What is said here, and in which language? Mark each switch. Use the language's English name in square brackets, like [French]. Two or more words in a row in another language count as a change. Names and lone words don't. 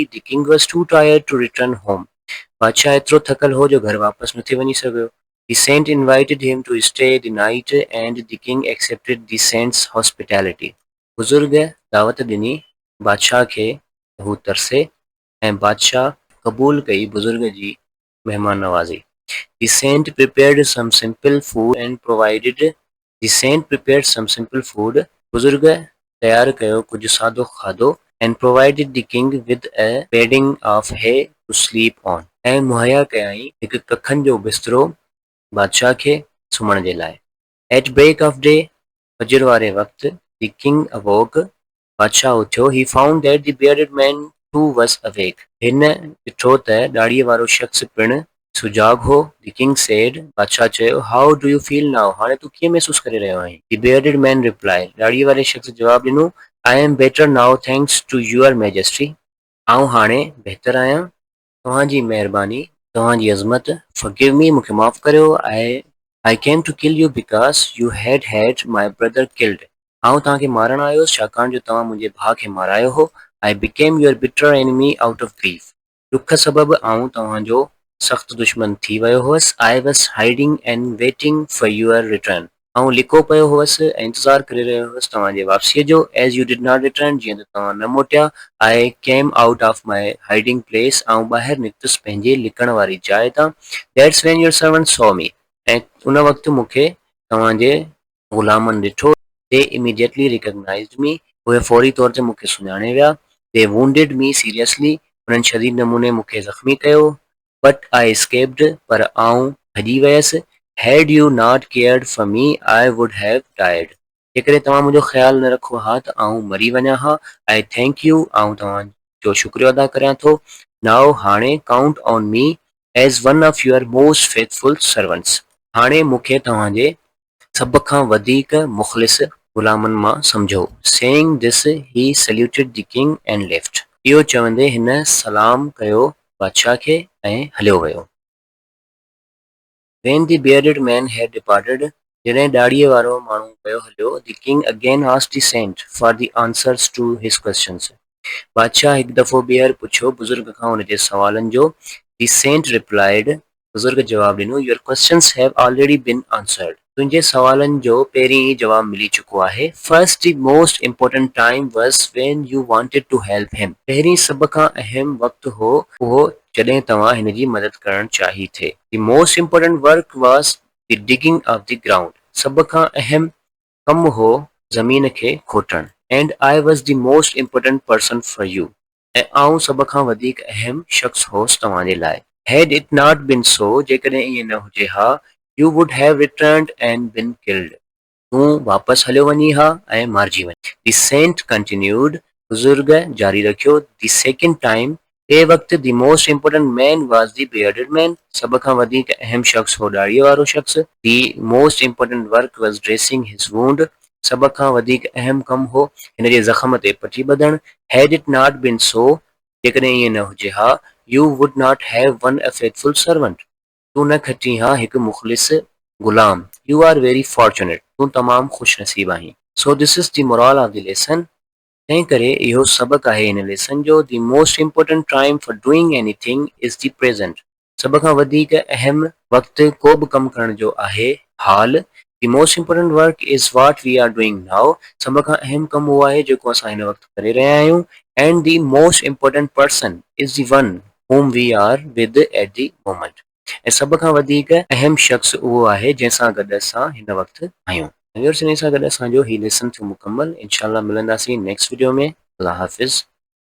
[English] The king was too tired to return home. [Sindhi] बादशाह एतिरो थकल हो जो घर वापसि न थी वञी सघियो. [English] The saint invited him to stay the night and the king accepted the saint's hospitality. [Sindhi] बुजुर्ग दावत ॾिनी बादशाह खे हू तरसे ऐं बादशाह क़बूल कई बुजुर्ग जी महिमान नवाज़ी. [English] The saint prepared some simple food and provided The saint prepared some simple food. [Sindhi] बुजुर्ग तयार कयो कुझु सादो खाधो [English] and provided the king with a bedding of hay to sleep on. [Sindhi] ऐं मुहैया कयाई हिकु कखनि जो बिस्तरो बादशाह खे सुम्हण जे लाइ. [English] At break of day, [Sindhi] फजर वारे वक़्तु, [English] the king awoke. [Sindhi] बादशाह उथियो. [English] He found that the bearded man too was awake. [Sindhi] हिन ॾिठो त ॾाढ़ीअ वारो शख़्स पिणु सुजाॻ हो. [English] The king said, [Sindhi] बादशाह चयो, [English] How do you feel now? [Sindhi] हाणे तूं कीअं महसूस करे रहियो आहीं? [English] The bearded man replied, [Sindhi] ॾाढ़ीअ वारे शख़्स जवाब ॾिनो, [English] I am better now thanks to your majesty. [Sindhi] आऊं हाणे बहितर आहियां तव्हांजी महिरबानी तव्हांजी अज़मत. [English] Forgive me, [Sindhi] मूंखे माफ़ करियो. [English] I came to kill you because you had my brother killed. [Sindhi] आऊं तव्हांखे मारण आयो छाकाणि जो तव्हां मुंहिंजे भाउ खे मारायो हो. [English] I became your bitter enemy out of grief. [Sindhi] ॾुख सबबु आऊं तव्हांजो सख़्तु दुश्मन थी वियो हुअसि. [English] I was hiding and waiting for your return. [Sindhi] आऊं लिको पियो हुअसि ऐं इंतज़ारु करे रहियो हुअसि तव्हांजे वापसीअ जो. [English] As you did not return, [Sindhi] जीअं त तव्हां न मोटिया. [English] I came out of my hiding place. [Sindhi] आऊं ॿाहिरि निकितुसि पंहिंजे लिकण वारी जाइ तां. [English] That's when your servant saw me. [Sindhi] ऐं उन वक़्तु मूंखे तव्हांजे ग़ुलामनि ॾिठो. [English] They immediately recognized me. [Sindhi] उहे फौरी तौर ते मूंखे सुञाणे विया. [English] They wounded me seriously. [Sindhi] उन्हनि शदीद नमूने मूंखे ज़ख़्मी कयो. [English] But I escaped. [Sindhi] पर आऊं भॼी वियसि. [English] Had you not cared for me, I would have died. [Sindhi] जेकॾहिं तव्हां मुंहिंजो ख़्यालु न रखो हा त आऊं मरी वञा हा. [English] I thank you. [Sindhi] आऊं तव्हांजो शुक्रियो अदा करियां थो. [English] Now हाणे count on me as one of your most faithful servants. [Sindhi] हाणे मूंखे तव्हांजे सभ खां वधीक मुख़लिस ग़ुलामनि मां सम्झो. [English] Saying this, he saluted the king and left. [Sindhi] इहो चवंदे हिन सलाम कयो बादशाह खे ऐं हलियो वियो. [English] When the bearded man had departed, [Sindhi] जॾहिं ॾाढ़ीअ वारो माण्हू वियो हलियो, [English] the king again asked the saint for the answers to his questions. [Sindhi] बादशाह हिकु दफ़ो ॿीहर पुछियो बुज़ुर्ग खां हुन जे सवालनि जो. [English] The saint replied, [Sindhi] बुज़ुर्ग जवाब ॾिनो, [English] Your questions have already been answered. [Sindhi] तुंहिंजे सवालनि जो पहिरीं ई जवाब मिली चुको आहे. [English] First, the most important time was when you wanted to help him. [Sindhi] पहिरीं सभ खां अहम वक़्तु हो उहो जॾहिं तव्हां हिन जी मदद करणु चाही थे. [English] The most important work was the digging of the ground. [Sindhi] सभ खां अहम कमु हो ज़मीन खे खोटणु. [English] And I was the most important person for you. [Sindhi] ऐं आऊं सभ खां वधीक अहम शख़्स होसि तव्हां जे लाइ. [English] Had it not been so, [Sindhi] जेकॾहिं इएं न हुजे हा, [English] you would have returned and been killed. [Sindhi] तूं वापसि हलियो वञी हा ऐं मारिजी वञी. [English] The saint continued. [Sindhi] बुज़ुर्ग जारी रखियो. [English] The second time, [Sindhi] ॿिए वक़्तु [English] the most important man was the bearded man. [Sindhi] सभ खां वधीक अहम शख़्स हो ॾाढ़ीअ वारो शख़्स. [English] The most important work was dressing his wound. [Sindhi] सभ खां वधीक अहम कमु हो हिन जे ज़ख़्म ते पटी ॿधणु. [English] Had it not been so, [Sindhi] जेकॾहिं इएं न हुजे हा, [English] you would not have won a faithful servant. [Sindhi] तूं न खटी हा हिकु मुख़लिस ग़ुलाम. [English] You are very fortunate. [Sindhi] तूं तमामु ख़ुशि नसीब आहीं. [English] So this is the moral of the lesson. [Sindhi] तंहिं करे इहो सबक़ु आहे हिन लेसन जो. [English] The most important time for doing anything is the present. [Sindhi] सभ खां वधीक अहम वक़्तु को बि कमु करण जो आहे हाल. [English] The most important work is what we are doing now. [Sindhi] सभ खां अहम कमु उहो आहे जेको असां हिन वक़्तु करे रहिया आहियूं. [English] And the most important person is the one whom we are with at the moment. [Sindhi] ऐं सभ खां वधीक अहम शख़्स उहो आहे जंहिंसां गॾु असां हिन वक़्तु आहियूं. इन सां गॾु असांजो ही लेसन थियो मुकमल. इंशाअल्लाह मिलंदासीं [English] next video [Sindhi] में. अल्लाह हाफ़िज़.